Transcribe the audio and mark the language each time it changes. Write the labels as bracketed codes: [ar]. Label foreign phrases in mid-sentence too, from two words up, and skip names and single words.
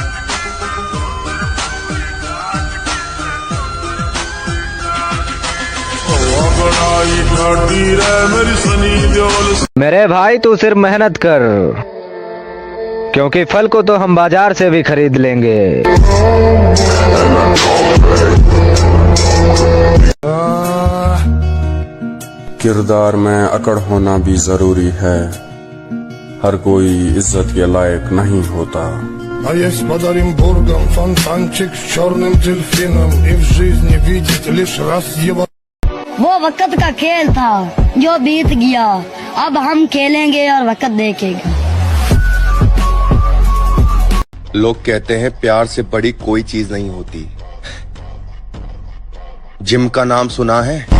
[hi] मेरे भाई तू सिर्फ मेहनत कर, क्योंकि फल को तो हम बाजार से भी खरीद लेंगे। किरदार में अकड़ होना भी जरूरी है, हर कोई इज्जत के लायक नहीं होता। [ru] А есть под Оренбургом фонтанчик с черным дельфином, и в жизни видит лишь раз его. [hi] वो वक्त का खेल था जो बीत गया, अब हम खेलेंगे और वक्त देखेगा। लोग कहते हैं प्यार से बड़ी कोई चीज नहीं होती। जिम का नाम सुना है?